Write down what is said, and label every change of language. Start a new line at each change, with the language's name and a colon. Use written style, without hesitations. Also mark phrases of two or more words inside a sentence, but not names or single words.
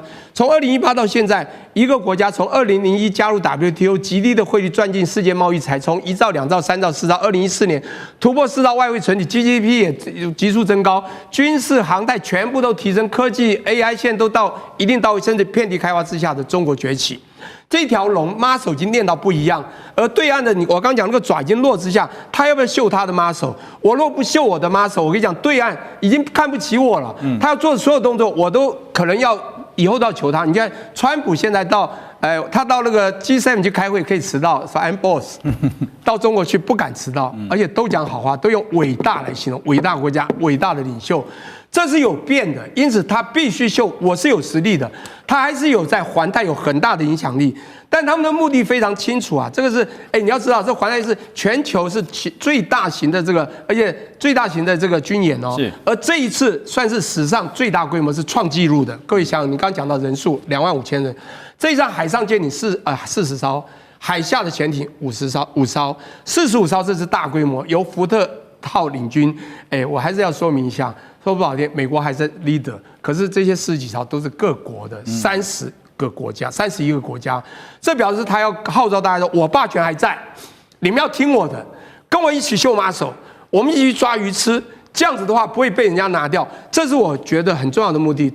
Chinese: 從2018到現在，一個國家從2001加入 WTO， 極低的匯率賺進世界貿易財，從1兆、2兆、3兆、4兆，2014年突破4兆外匯存底 ，GDP 也急速增高，軍事航太全部都提升，科技 AI 現在都到一定到位，甚至遍地開花之下的中國崛起。這條龍 muscle 已經練到不一樣，而對岸的我剛講那個爪已經落之下，他要不要秀他的 muscle？我若不秀我的 muscle， 我跟你講，對岸已經看不起我了。他要做的所有動作，我都可能要以後都要求他。你看，川普現在他到那個 G7 去開會可以遲到，說
English: I'm boss，
Chinese: 到中國去不敢遲到，而且都講好話，都用偉大來形容，偉大國家、偉大的領袖。這是有變的，因此他必須秀我是有實力的，他還是有在環太有很大的影響力，但他們的目的非常清楚啊，這個是你要知道，這環太是全球是最大型的這個，而且最大型的這個軍演哦，是，而這一次算是史上最大規模，是創紀錄的。各位想想，你剛講到人數25000人，這一場海上艦艇40艘，海下的潛艇5艘，45艘，這是大規模，由福特號領軍。我還是要說明一下。說不好聽，美國還是 leader， 可是這些40幾艘都是各國的30個國家，31個國家，這表示他要號召大家說，我霸權還在，你們要聽我的，跟我一起秀muscle，我們一起去抓魚吃，這樣子的話不會被人家拿掉，這是我覺得很重要的目的。